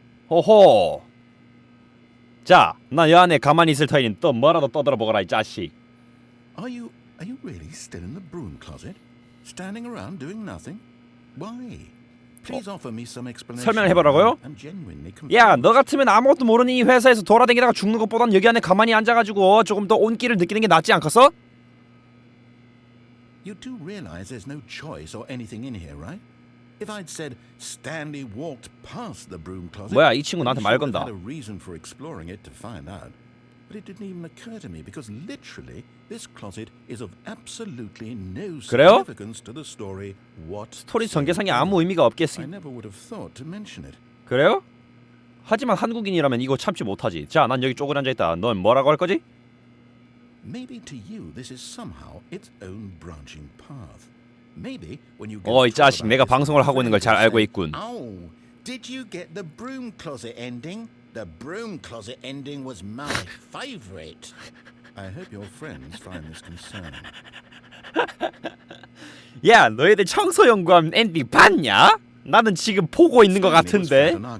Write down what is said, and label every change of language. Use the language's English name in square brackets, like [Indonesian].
[Korean] 호호. 자, 나 여 안에 가만히 있을 터이니 또 뭐라도 떠들어 보거라 이 자식. [English] Are you really still in the broom closet, standing around doing nothing? Why? Please offer me some explanation. [Korean] 설명을 해보라고요? 야, 너 같으면 아무것도 모르는 이 회사에서 돌아다니다가 죽는 것보단 여기 안에 가만히 앉아가지고 조금 더 온기를 느끼는 게 낫지 않겠어? [English] You do realize there's no choice or anything in here, right? If I'd said Stanley walked past the broom closet, [Korean] 뭐야, 이 친구 나한테 말 건다. [English] had a reason for exploring it to find out. But it didn't even occur to me because literally this closet is of absolutely no [Korean] 그래요? [English] significance to the story. What? [Korean] 스토리 전개상에 아무 의미가 없겠어. [English] I never would have thought to mention it. [Korean] 그래요? 하지만 한국인이라면 이거 참지 못하지. 자, 난 여기 쪼그려 앉아있다. 넌 뭐라고 할 거지? [English] Maybe to you this is somehow its own branching path. Maybe when you [Korean] 이 자식 내가 방송을 하고 있는 걸 잘 알고 있군. [English] Oh, did you get the broom closet ending? The broom closet ending was my favorite. I hope your friends find this concerning. [Korean] 야, 너희들 청소 연구함 엔딩 봤냐? 나는 지금 보고 있는 것 같은데.